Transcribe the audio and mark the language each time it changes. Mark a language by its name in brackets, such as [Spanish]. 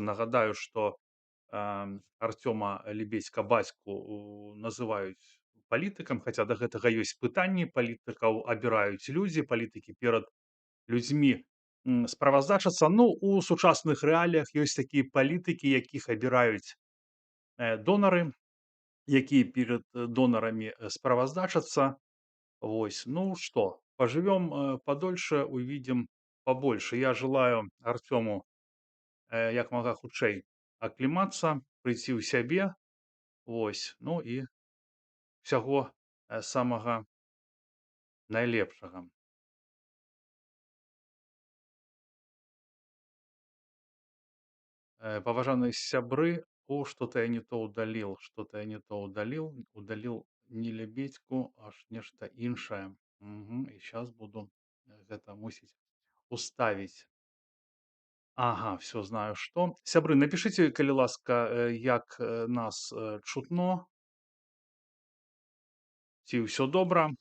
[Belarusian] Нагадаю, што Артёма Лебедзька бацьку называюць палітыкам, хаця да гэтага ёсць пытанні, палітыкаў абіраюць людзі, палітыкі перад людзьмі справаздачацца. Ну, у сучасных рэаліях ёсць такія палітыкі, якіх абіраюць донары, якія перад донарамі справаздачацца. [Russian] Ну что, поживем подольше, увидим побольше. Я желаю Артему [Belarusian] як мага хутчэй аклімацца, прыйсці ў сябе. Ну і ўсяго самага найлепшага. Паважаныя сябры, [Russian] что-то я не то удалил, что-то я не то удалил. [Belarusian] Удалил не Лебедьку, аж нешта іншае. І [Russian] сейчас буду [Belarusian] гэта мусіць уставіць. [Russian] Ага, все знаю что. [Belarusian] Сябры, напишите, калі ласка, як нас чутно, ці ўсё добра.